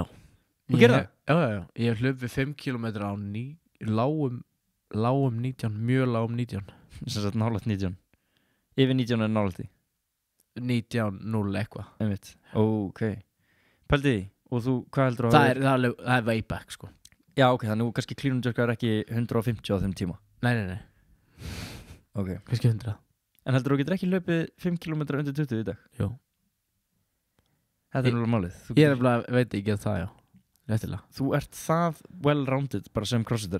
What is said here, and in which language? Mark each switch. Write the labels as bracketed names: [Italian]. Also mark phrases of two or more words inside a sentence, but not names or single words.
[Icelandic] Þú gerir það? Já. Ég hef hlupið 5 km á lágum 19, mjög lágum 19. Sem sagt nálægt 19. Yfir 19 er nálægt því? 19-0 eitthvað. Einmitt. Ok. Pældi því. Og þú, hvað heldur að... Það er [English] way back [Icelandic] sko. Já, ok. Þannig að kannski [English] clean and jerk [Icelandic] er ekki 150 á þeim tíma. Nei. Ok. Kannski 100. En heldur þú getur ekki hlaupið 5 km undir 20 í dag? Jú. Þetta er náttúrulega málið. Ég er alveg, veit ekki að það, já. Réttilega. Þú ert það well-rounded bara sem crossfitari.